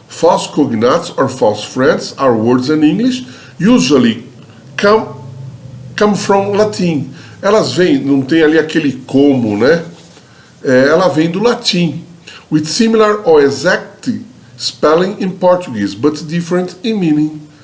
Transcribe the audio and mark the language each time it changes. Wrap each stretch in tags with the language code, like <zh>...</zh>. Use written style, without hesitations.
<en>False cognates or false friends are words in English usually come from Latin.</en> <pt>Elas vêm, não tem ali aquele como, né? Ela vem do latim.</pt> <en>With similar or exact spelling in Portuguese, but different in meaning.</en>